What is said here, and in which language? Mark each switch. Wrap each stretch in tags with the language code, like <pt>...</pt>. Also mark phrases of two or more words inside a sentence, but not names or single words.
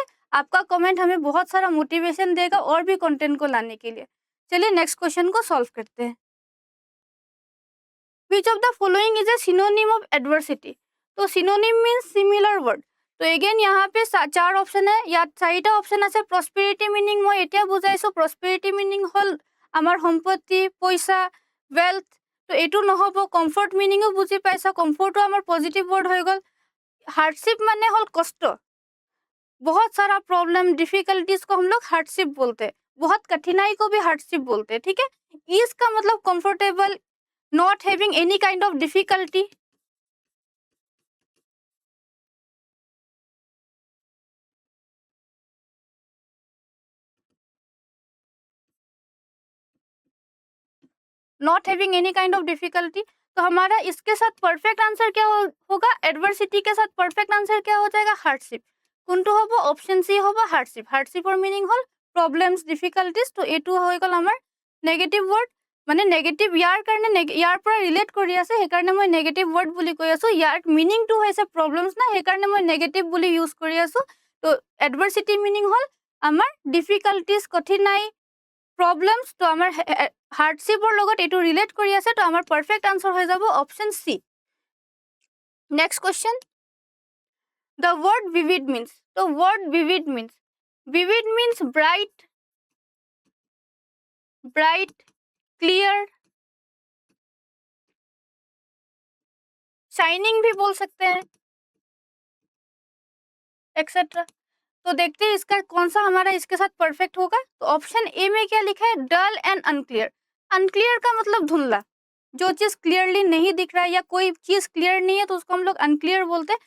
<hi>आपका कमेंट हमें बहुत सारा मोटिवेशन देगा और भी कंटेंट को लाने के लिए। चलिए</hi> <en>next question</en> <hi>को सॉल्व करते हैं।</hi> <en>which of the following is a synonym of adversity.</en> <hi>तो</hi> <en>synonym means similar word.</en> <hi>तो एगेन यहाँ पे 4 ऑप्शन है, या</hi> <as>4টা অপশন আছে।</as> <en>prosperity meaning</en> <as>मैं এতিয়া বুজাইছো।</as> <en>prosperity meaning</en> <as>হল আমার সম্পত্তি, পয়সা,</as> <en>वेल्थ।</en> <as>तो এইটো নহব। কমফৰ্ট মিনিংও বুজি পাইছা, কমফৰ্টও আমাৰ</as> <en>positive word</en> <as>হৈ গল।</as> <hi>हार्डशिप</hi> <as>মানে হ'ল</as> <hi>कष्ट, बहुत सारा प्रॉब्लम, डिफिकल्टीज को हम लोग हार्डशिप बोलते हैं। बहुत कठिनाई को भी हार्डशिप बोलते हैं, ठीक है। ईज का मतलब कंफर्टेबल,</hi> <en>not having any kind of difficulty. not having any kind of difficulty.</en> <hi>तो हमारा इसके साथ</hi> <en>perfect answer</en> <hi>क्या होगा? एडवर्सिटी के साथ</hi> <en>perfect answer</en> <hi>क्या हो जाएगा?</hi> <as>हार्डशिप। কোনটো হ'ব? অপশন সি হ'ব হাৰ্ডশিপ। হাৰ্ডশিপৰ মিনিং হ'ল</as> <en>problems, difficulties.</en> <as>তো এইটো হৈ গ'ল আমাৰ</as> <en>negative word,</en> <as>মানে নেগেটিভ ইয়াৰ কাৰণে ইয়াৰ পৰা ৰিলেট কৰি আছে, সেইকাৰণে মই</as> <en>negative word</en> <as>বুলি কৈ আছো। ইয়াৰ মিনিংটো হৈছে প্ৰব্লেমছ না, সেইকাৰণে মই নেগেটিভ বুলি ইউজ কৰি আছো। তো এডভাৰ্চিটি মিনিং হ'ল আমাৰ ডিফিকাল্টিজ, কঠিনাই, প্ৰব্লেমছ। তো আমাৰ হাৰ্ডশিপৰ লগত এইটো ৰিলেট কৰি আছে। তো আমাৰ</as> <en>perfect answer</en> <as>হৈ যাব অপশন সি।</as> <en>next question, the word vivid means, the word vivid means bright, clear, shining</en> <hi>भी बोल सकते हैं, एक्सेट्रा। तो देखते हैं इसका कौन सा हमारा इसके साथ परफेक्ट होगा। तो ऑप्शन ए में क्या लिखा है?</hi> <en>dull and unclear.</en> <hi>अनक्लियर का मतलब धुंधला, जो चीज क्लियरली नहीं दिख रहा है या कोई चीज क्लियर नहीं है तो उसको हम लोग अनक्लियर बोलते हैं।</hi>